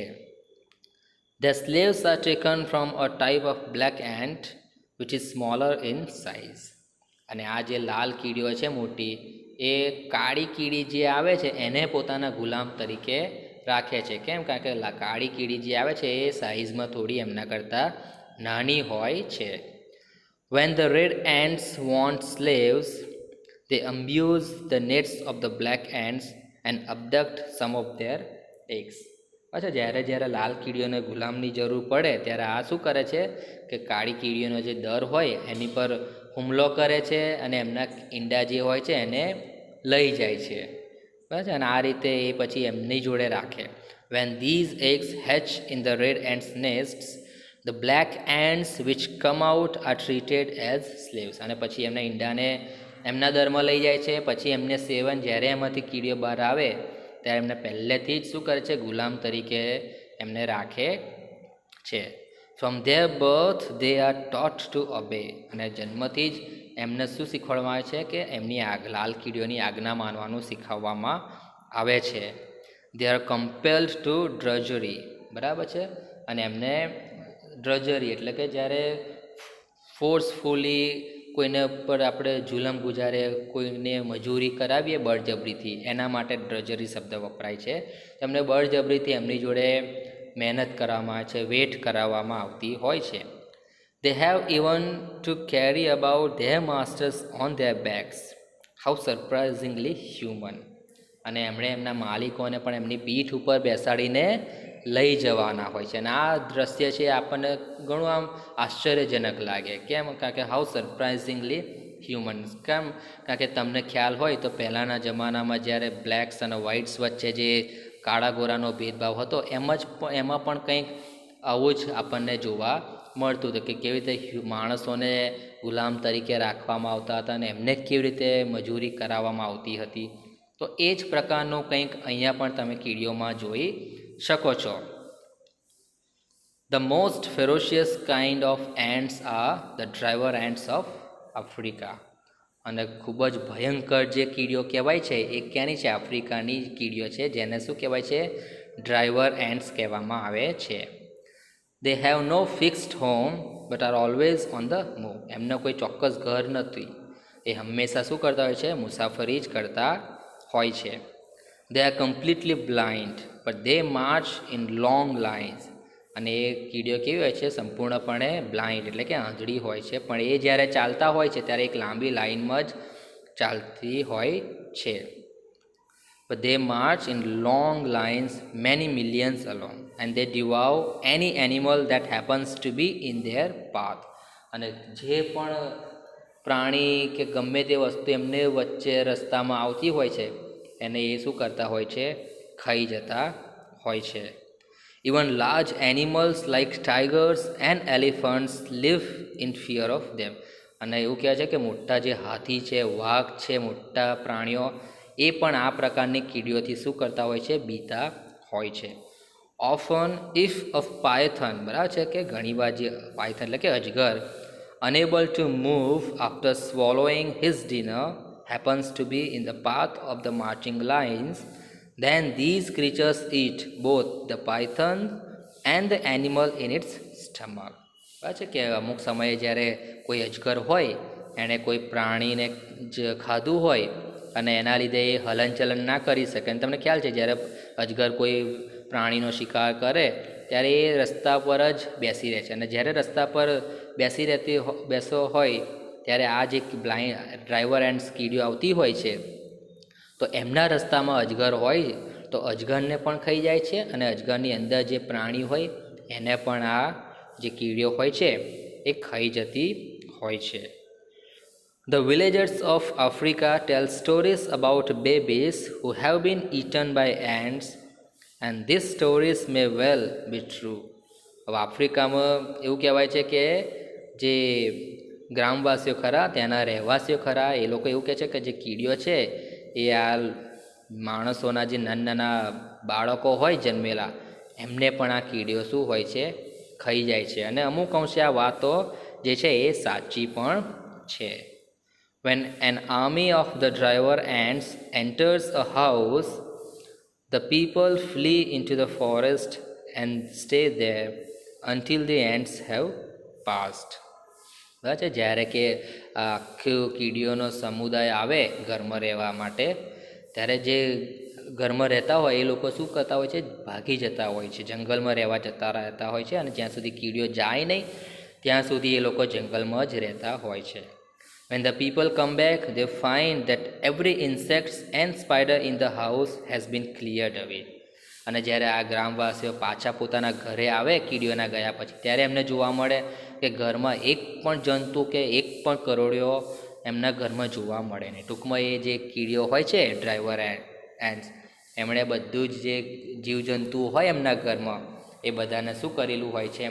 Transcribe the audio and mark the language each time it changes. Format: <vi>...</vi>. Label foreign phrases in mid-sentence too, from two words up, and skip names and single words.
<en>The slaves are taken from a type of black ant which is smaller in size.</en> <gu>અને આ જે લાલ કીડીઓ છે મોટી, એ કાળી કીડી જે આવે છે એને પોતાના ગુલામ તરીકે રાખે છે. કેમ? કારણ કે કાળી કીડી જે આવે છે એ સાઇઝમાં થોડી એમના કરતાં નાની હોય છે.</gu> <en>When the red ants want slaves, they amuse the nets of the black ants and abduct some of their eggs.</en> <gu>અચ્છા, જ્યારે લાલ કીડીઓને ગુલામની જરૂર પડે ત્યારે આ શું કરે છે કે કાળી કીડીઓનો જે દર હોય એની પર હુમલો કરે છે અને એમના ઈંડા જે હોય છે એને લઈ જાય છે, બરાબર છે. અને આ રીતે એ પછી એમની જોડે રાખે.</gu> <en>When these eggs hatch in the red ants' nests, the black ants which come out are treated as slaves.</en> <gu>અને પછી એમના ઈંડાને એમના દરમાં લઈ જાય છે. પછી એમને સેવન, જ્યારે એમાંથી કીડીઓ બહાર આવે ત્યારે એમને પહેલેથી જ શું કરે છે, ગુલામ તરીકે એમને રાખે છે.</gu> <en>From their birth they are taught to obey.</en> <gu>અને જન્મથી જ એમને શું શીખવાડવામાં આવે છે કે એમની લાલ કીડીઓની આજ્ઞા માનવાનું શીખવવામાં આવે છે.</gu> <en>They are compelled to drudgery.</en> <gu>બરાબર છે. અને એમને ડ્રજરી એટલે કે જ્યારે ફોર્સફુલી કોઈને ઉપર આપણે જુલમ ગુજારે, કોઈને મજૂરી કરાવીએ બળજબરીથી, એના માટે ડ્રજરી શબ્દ વપરાય છે. એમને બળજબરીથી એમની જોડે મહેનત કરવામાં આવે છે, વેટ કરાવવામાં આવતી હોય છે.</gu> <en>They have even to carry about their masters on their backs. How surprisingly human.</en> <gu>અને એમણે એમના માલિકોને પણ એમની પીઠ ઉપર બેસાડીને લઈ જવાના હોય છે. અને આ દ્રશ્ય છે આપણને ઘણું આમ આશ્ચર્યજનક લાગે. કેમ? કારણ કે</gu> <en>how surprisingly humans.</en> <gu>કેમ? કારણ કે તમને ખ્યાલ હોય તો પહેલાંના જમાનામાં જ્યારે બ્લેક્સ અને વ્હાઇટ્સ વચ્ચે જે કાળા ગોરાનો ભેદભાવ હતો, એમાં પણ કંઈક આવું જ આપણને જોવા મળતું હતું કે કેવી રીતે માણસોને ગુલામ તરીકે રાખવામાં આવતા હતા અને એમને કેવી રીતે મજૂરી કરાવવામાં આવતી હતી. તો એ જ પ્રકારનું કંઈક અહીંયા પણ તમે કીડીઓમાં જોઈ શકો છો.</gu> <en>The most ferocious kind of ants are the driver ants of Africa.</en> <gu>અને ખૂબ જ ભયંકર જે કીડીઓ કહેવાય છે એ ક્યાંની છે? આફ્રિકાની કીડીઓ છે, જેને શું કહેવાય છે?</gu> <en>driver ants</en> <gu>કહેવામાં આવે છે.</gu> <en>They have no fixed home but are always on the move.</en> <gu>એમનો કોઈ ચોક્કસ ઘર નથી, એ હંમેશા શું કરતા હોય છે? મુસાફરી જ કરતા હોય છે.</gu> <en>They are completely blind but they march in long lines.</en> <gu>અને એ કીડીઓ કેવી હોય છે? સંપૂર્ણપણે બ્લાઇન્ડ એટલે કે આંધળી હોય છે, પણ એ જ્યારે ચાલતા હોય છે ત્યારે એક લાંબી લાઇનમાં જ ચાલતી હોય છે.</gu> <en>But they march in long lines, many millions along, and they devour any animal that happens to be in their path.</en> <gu>અને જે પણ પ્રાણી કે ગમે તે વસ્તુ એમને વચ્ચે રસ્તામાં આવતી હોય છે એને એ શું કરતા હોય છે? ખાઈ જતા હોય છે.</gu> <en>Even large animals like tigers and elephants live in fear of them.</en> <gu>અને એવું કહે છે કે મોટા જે હાથી છે, વાઘ છે, મોટા પ્રાણીઓ એ પણ આ પ્રકારની કીડીઓથી શું કરતા હોય છે? બીતા હોય છે.</gu> <en>often if a python,</en> <gu>બરાબર છે કે ઘણીવાર જે પાયથન એટલે કે અજગર</gu> <en>unable to move after swallowing his dinner happens to be in the path of the marching lines, then these creatures eat both the python and the animal in its stomach.</en> <gu>બરાબર છે કે અમુક સમયે જ્યારે કોઈ અજગર હોય એણે કોઈ પ્રાણીને જ ખાધું હોય અને એના લીધે એ હલનચલન ના કરી શકે. અને તમને ખ્યાલ છે જ્યારે અજગર કોઈ પ્રાણીનો શિકાર કરે ત્યારે એ રસ્તા પર જ બેસી રહે છે, અને જ્યારે રસ્તા પર બેસો હોય ત્યારે આ જે</gu> <en>driver ant</en> <gu>કીડીઓ આવતી હોય છે તો એમના રસ્તામાં અજગર હોય તો અજગરને પણ ખાઈ જાય છે, અને અજગરની અંદર જે પ્રાણી હોય એને પણ આ જે કીડીઓ હોય છે એ ખાઈ જતી હોય છે.</gu> <en>The villagers of Africa tell stories about babies who have been eaten by ants, and these stories may well be true.</en> <gu>હવે આફ્રિકામાં એવું કહેવાય છે કે જે ગ્રામવાસીઓ ખરા, ત્યાંના રહેવાસીઓ ખરા, એ લોકો એવું કહે છે કે જે કીડીઓ છે એ આ માણસોના જે નાના બાળકો હોય જન્મેલા એમને પણ આ કીડીઓ શું હોય છે? ખાઈ જાય છે. અને અમુક અંશે આ વાતો જે છે એ સાચી પણ છે.</gu> <en>When an army of the driver ants enters a house, the people flee into the forest and stay there until the ants have passed.</en> <gu>બરાબર છે. જ્યારે કે આખું કીડીઓનો સમુદાય આવે ઘરમાં રહેવા માટે ત્યારે જે ઘરમાં રહેતા હોય એ લોકો શું કરતા હોય છે? ભાગી જતા હોય છે, જંગલમાં રહેવા જતા રહેતા હોય છે, અને જ્યાં સુધી કીડીઓ જાય નહીં ત્યાં સુધી એ લોકો જંગલમાં જ રહેતા હોય છે.</gu> <en>When the people come back, they find that every insect and spider in the house has been cleared away.</en> <gu>અને જ્યારે આ ગ્રામવાસીઓ પાછા પોતાના ઘરે આવે કીડીઓના ગયા પછી ત્યારે એમને જોવા મળે કે ઘરમાં એક પણ જંતુ કે એક પણ કરોડિયો એમના ઘરમાં જોવા મળે નહીં. ટૂંકમાં એ જે કીડીઓ હોય છે</gu> <en>driver ants</en> <gu>એમણે બધું જ જે જીવજંતુ હોય એમના ઘરમાં એ બધાને શું કરેલું હોય છે?</gu>